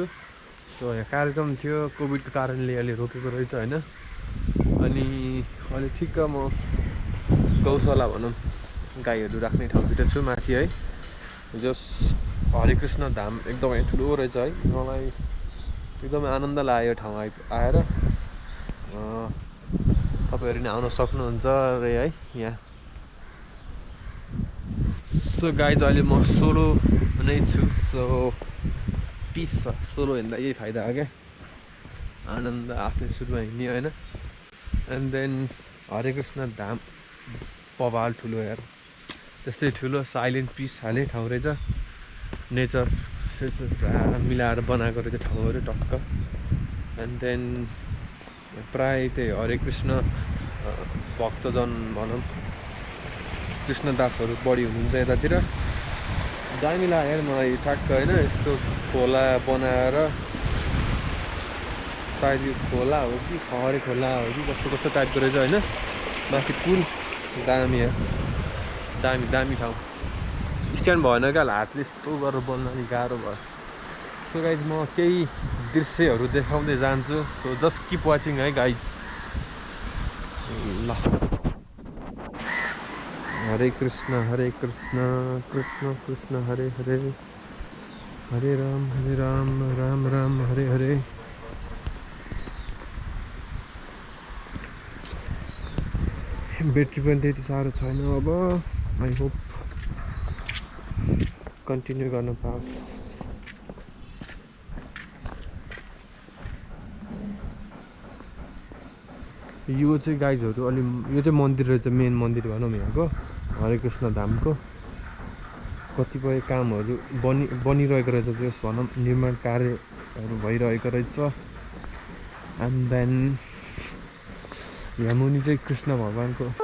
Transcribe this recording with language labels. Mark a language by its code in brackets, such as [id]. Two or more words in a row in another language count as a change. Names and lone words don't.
[ne] सो यहाँ कार्यक्रम थियो, कोभिडको कारणले अलि रोकेको रहेछ होइन। अनि अहिले ठिक्क म गौशाला भनौँ, गाईहरू राख्ने ठाउँतिर छु माथि है। जस हरे कृष्ण धाम एकदमै ठुलो रहेछ है, मलाई एकदमै आनन्द लाग्यो ठाउँ आएर। तपाईँहरू नि आउन सक्नुहुन्छ रे है यहाँ। [en] so guys, [ne] अहिले म सोलो नै छु। [en] so peace [ne] छ, सोलो हिँड्दा यही फाइदा हो क्या, आनन्द आफ्नै सुरुमा हिँड्ने होइन। [en] and then [ne] हरे कृष्ण धाम पवाल ठुलो यार, त्यस्तै ठुलो [en] silent peace [ne] हाले ठाउँ रहेछ। नेचर पुरा मिलाएर बनाएको रहेछ ठाउँहरू टक्क। [en] and then [ne] प्राय त्यही हरे कृष्ण भक्तजन भनौँ, कृष्णदासहरू बढी हुनुहुन्छ यतातिर। दामी लाग्यो यार मलाई ठ्याक्क होइन, यस्तो खोला बनाएर, सायद यो खोला हो कि खहरे खोला हो कि कस्तो कस्तो टाइपको रहेछ होइन। माथि पुल दामी यार, दामी दामी ठाउँ। स्ट्यान्ड भएन क्या, हातले यस्तो गरेर बोल्न अलिक गाह्रो भयो। [en] so guys, [ne] म केही दृश्यहरू देखाउँदै जान्छु। [en] so just keep watching [ne] है गाइज। ल, [sa] हरे कृष्ण कृष्ण कृष्ण हरे हरे, हरे राम राम राम हरे हरे। [ne] ब्याट्री पनि त्यति साह्रो छैन, अब [en] I hope [ne] कन्टिन्यू गर्न पाओस्। यो चाहिँ गाइजहरू अलि, यो चाहिँ मन्दिर रहेछ, मेन मन्दिर भनौँ यहाँको हरे कृष्ण धामको। कतिपय कामहरू बनिरहेको रहेछ, त्यस भनौँ निर्माण कार्यहरू भइरहेको रहेछ। [en] and then [ne] यहाँ मुनि चाहिँ कृष्ण भगवानको